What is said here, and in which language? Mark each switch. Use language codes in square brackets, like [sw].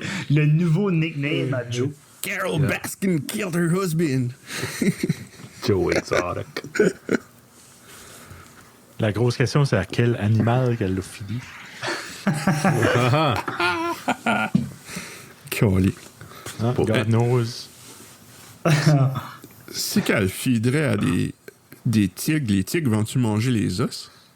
[fr] Le nouveau nickname à Joe. [en] Carol Baskin killed her husband. Joe Exotic. [fr] La grosse question, c'est à quel animal qu'elle l'a filé. Calé. Hein? Pour- [en] God knows. [fr] Si qu'elle fiderait à des tigres, les tigres vont-tu manger les os?